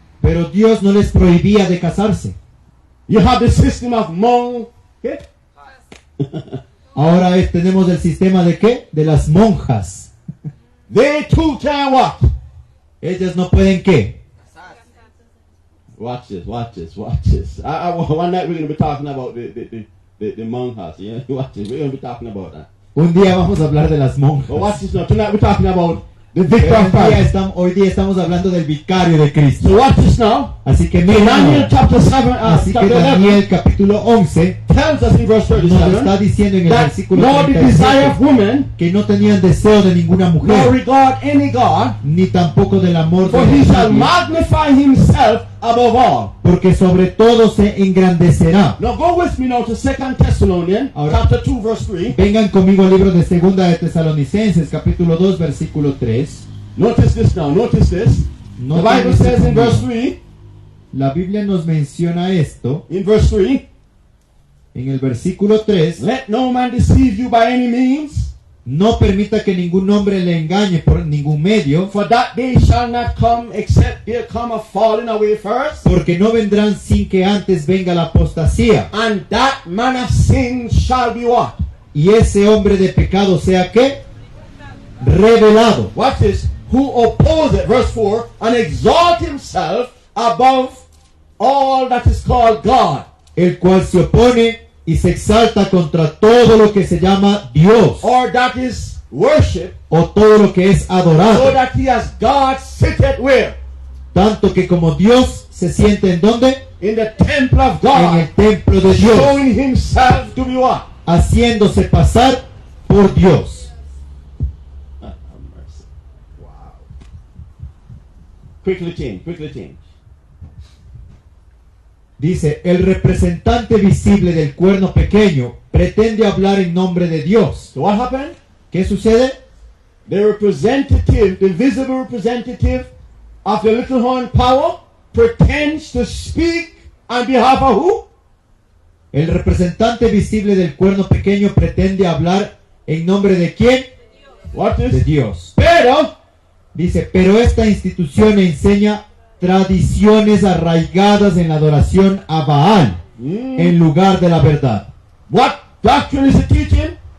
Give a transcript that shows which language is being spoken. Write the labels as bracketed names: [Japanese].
[Spanish] Pero Dios no les prohibía de casarse. [English] You have the system of monk. Okay? [Spanish] Ahora tenemos el sistema de ¿qué? De las monjas. [English] They too can what? [Spanish] Ellas no pueden ¿qué? [English] Watch this, watch this, watch this. One night we're going to be talking about the monjas. Yeah? Watch this. We're going to be talking about that. [Spanish] Un día vamos a hablar de las monjas. [English] But watch this now. Tonight we're talking about the [Spanish] Pero [English] victor of Christ. [Spanish] hoy día estamos hablando del vicario de Cristo. [English] So watch this now. [Spanish] Así que [English] In [Spanish] miren [English] Daniel [Spanish] ahora. [English] chapter 7, [Spanish] Así que [English] chapter 11 [Spanish] Daniel capítulo 11 [English] tells us in verse [Spanish] nos está [English] 37 [Spanish] diciendo en el [English] that [Spanish] versículo [English] nor the desire of [Spanish] 37 [English] woman, [Spanish] que no tenían deseo de ninguna [English] nor [Spanish] mujer, [English] regard any God, [Spanish] ni tampoco del amor [English] for [Spanish] de [English] he shall [Spanish] nadie, [English] magnify himself above all. [Spanish] porque sobre todo se engrandecerá. [English] Now go with me now to 2 Thessalonians [Spanish] Ahora- [English] chapter 2 verse 3. [Spanish] Vengan conmigo al libro de Segunda de Tesalonicenses, capítulo 2, versículo 3. [English] Notice this now, notice this. [Spanish] No [English] The Bible [Spanish] te [English] says in [Spanish] dice [English] verse [Spanish] conmigo. [English] 3, [Spanish] La Biblia nos menciona esto [English] in verse 3, [Spanish] en el versículo 3. [English] let no man deceive you by any means, [Spanish] No permita que ningún hombre le engañe por ningún medio, [English] for that day shall not come except there come a falling away first, [Spanish] porque no vendrán sin que antes venga la apostasía. [English] and that man of sin shall be what? [Spanish] Y ese hombre de pecado sea ¿qué? Revelado. [English] Watch this. Who opposeth, verse 4, and exalt himself above all that is called God, [Spanish] El cual se opone y se exalta contra todo lo que se llama Dios [English] or that is worship, [Spanish] o todo lo que es [English] so [Spanish] adorado. [English] that he has God sitteth where? [Spanish] Tanto que como Dios se siente en donde? [English] In the temple of [Spanish] En el [English] God, [Spanish] templo de Dios, [English] showing himself to be what? [Spanish] haciéndose pasar por Dios. [English] Wow. Quickly change. [Spanish] Dice, el representante visible del cuerno pequeño pretende hablar en nombre de Dios. [English] So what happened? [Spanish] ¿Qué sucede? [English] The representative, the visible representative of the little horn power pretends to speak on behalf of who? [Spanish] El representante visible del cuerno pequeño pretende hablar en nombre de quién? [English] What [Spanish] De [English] is? [Spanish] Dios. Pero, Dice, pero esta institución enseña tradiciones arraigadas en la adoración a Baal en lugar de la verdad. [English] what doctrine is it teaching?